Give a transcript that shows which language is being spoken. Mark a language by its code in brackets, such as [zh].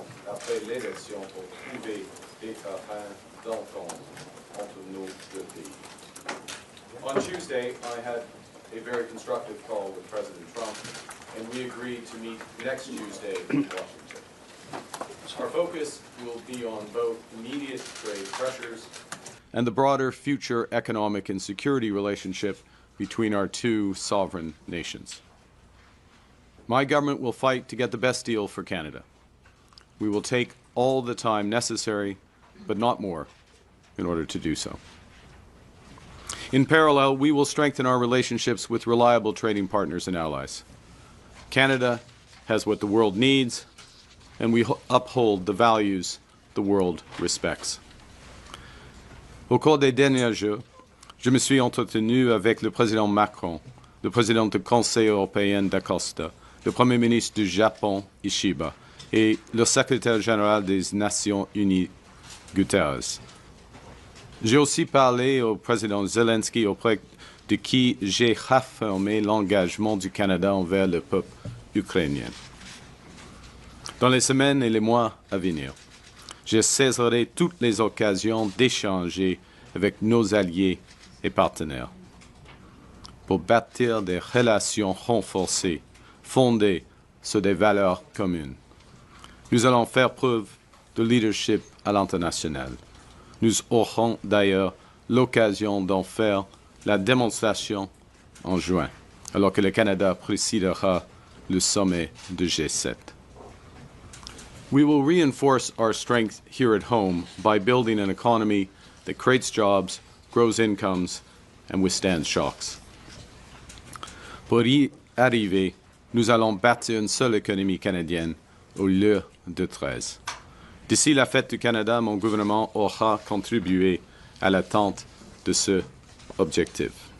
[fr] Après l'élection pour trouver des terrains d'entente entre nos deux pays. [en] On Tuesday, I had a very constructive call with President Trump, and we agreed to meet next Tuesday in Washington. Our focus will be on both immediate trade pressures and the broader future economic and security relationship between our two sovereign nations. My government will fight to get the best deal for Canada. We will take all the time necessary, but not more, in order to do so. In parallel, we will strengthen our relationships with reliable trading partners and allies. Canada has what the world needs, and we uphold the values the world respects. [fr] Au cours des derniers jours, je me suis entretenu avec le président Macron, le président du Conseil européen d'Acosta, le Premier ministre du Japon, Ishiba, et le secrétaire général des Nations Unies, Guterres. J'ai aussi parlé au président Zelensky auprès de qui j'ai réaffirmé l'engagement du Canada envers le peuple ukrainien. Dans les semaines et les mois à venir, je saisirai toutes les occasions d'échanger avec nos alliés et partenaires pour bâtir des relations renforcées, fondées sur des valeurs communes. Nous allons faire preuve de leadership à l'international. Nous aurons d'ailleurs l'occasion d'en faire la démonstration en juin, alors que le Canada présidera le sommet de G7. [en] We will reinforce our strength here at home by building an economy that creates jobs, grows incomes, and withstands shocks. [fr] Pour y arriver, nous allons bâtir une seule économie canadienne au lieu de 13. D'ici la fête du Canada, mon gouvernement aura contribué à l'atteinte de cet objectif.